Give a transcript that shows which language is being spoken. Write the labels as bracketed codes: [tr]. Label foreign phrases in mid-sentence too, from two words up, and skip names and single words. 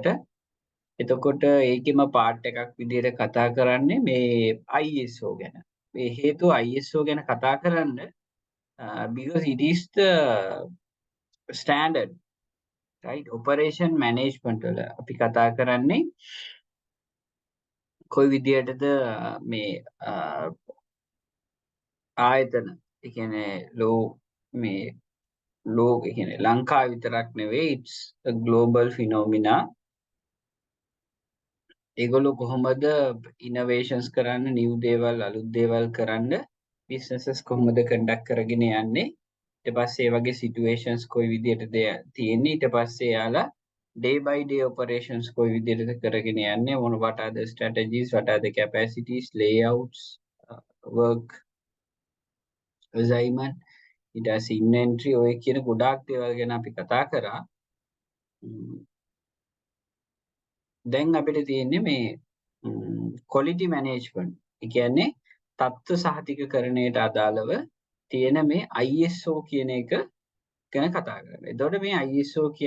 [si] එතකොට ඒකෙම part එකක් විදිහට කතා කරන්නේ මේ ISO ගැන. මේ හේතුව ISO ගැන කතා කරන්න [en] because it is the standard, right? Operation management [si] වල අපි කතා කරන්නේ කොයි විදිහටද මේ ආයතන, ඒ කියන්නේ මේ ඒ කියන්නේ ලංකාව විතරක් නෙවෙයි, [en] it's a global phenomena. [si] ඒගොල්ලෝ කොහොමද innovations කරන්න, new දේවල්, අලුත් දේවල් කරන්න, businesses කොහොමද conduct කරගෙන යන්නේ, ඊට පස්සේ ඒ වගේ situations කොයි විදිහටද තියෙන්නේ, ඊට පස්සේ යාලා [en] day by day operations [si] කොයි විදිහටද කරගෙන යන්නේ, [en] what are the strategies, what are the capacities, layouts, work assignment, [si] ඊට පස්සේ inventory, ඔය කියන ගොඩාක් දේවල් ගැන අපි කතා කරා. දැන් අපිට තියෙන්නේ මේ [en] quality management. [si] ඒ කියන්නේ තත්ත්ව සහතිකකරණයට අදාළව තියෙන මේ ISO කියන එක ගැන කතා කරනවා.